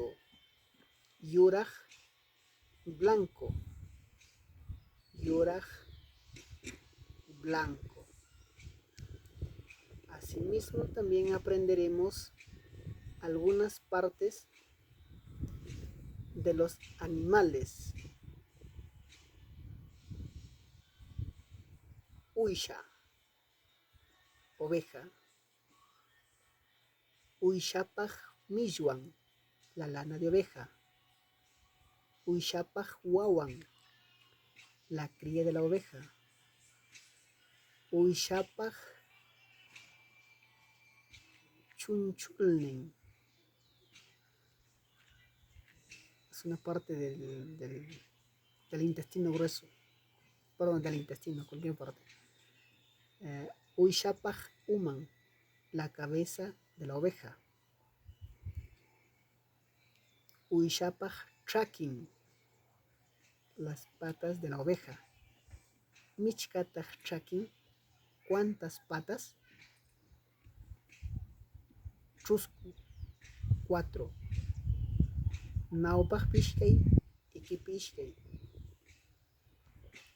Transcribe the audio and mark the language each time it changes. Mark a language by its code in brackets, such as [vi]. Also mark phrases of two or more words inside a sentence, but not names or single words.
[qu] Yuraj, blanco. Yuraj, blanco. [es] Asimismo, también aprenderemos algunas partes de los animales. [qu] Uysha, oveja. Uyshapaj millwan, [es] la lana de oveja. [qu] Uyshapaj wawan, [es] la cría de la oveja. [qu] Uyshapaj chunchulnen, [es] es una parte del intestino grueso, perdón, del intestino, cualquier parte. [qu] Uyshapaj uman, [es] la cabeza de la oveja. [qu] Uyshapaj trakin, [es] las patas de la oveja. [qu] Michkataj trakin, [es] ¿cuántas patas? [qu] Chusku, 4. Naupaj pishkay, iki pishkay.